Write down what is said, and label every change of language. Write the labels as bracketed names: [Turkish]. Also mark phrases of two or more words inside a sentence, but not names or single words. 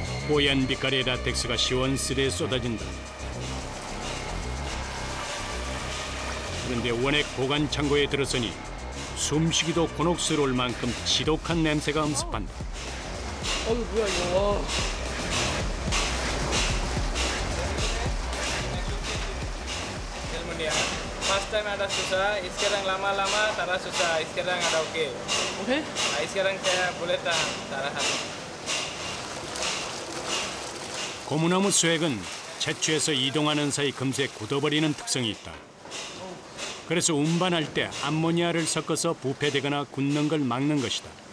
[Korean] 뽀얀 빛깔의 라텍스가 시원스레 쏟아진다. 그런데 원액 보관 창고에 들어서니 숨쉬기도 곤혹스러울 만큼 지독한 냄새가 음습한다. 어우 뭐야 이거. [Malay] Ilmu dia. [English] First time [Malay] ada susah, sekarang lama-lama tak ada susah, sekarang ada okey. [Korean] 오케이? [Malay] Sekarang saya boleh tahan, tak ada hal. [Korean] 고무나무 수액은 채취해서 이동하는 사이 금세 굳어버리는 특성이 있다. 그래서 운반할 때 암모니아를 섞어서 부패되거나 굳는 걸 막는 것이다.